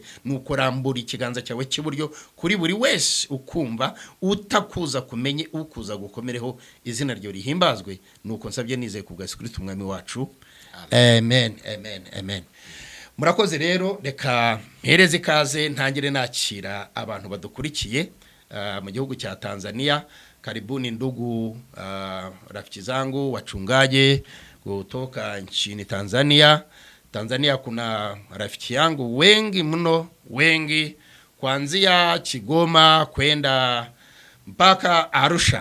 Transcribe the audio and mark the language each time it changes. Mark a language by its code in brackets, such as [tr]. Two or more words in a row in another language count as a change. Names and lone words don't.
[rw] Nuko rambura ikiganza cyawe cy'iburyo kuri buri wese ukumva, utakuza kumenye, ukuza gukomereho, izina ryo rihimbazwe. Nuko nsabye nizeye ku bwa Yesu Kristo umwami wacu. Amen, amen, amen. Murakoze rero, reka mpereze ikaze ntangire nakira abantu badukurikiye mu gihugu cya Tanzania. [sw] Karibuni ndugu rafiki zangu wachungaji kutoka nchini Tanzania. Tanzania kuna rafiki yangu wengi mno, wengi kuanzia Kigoma kwenda mpaka Arusha.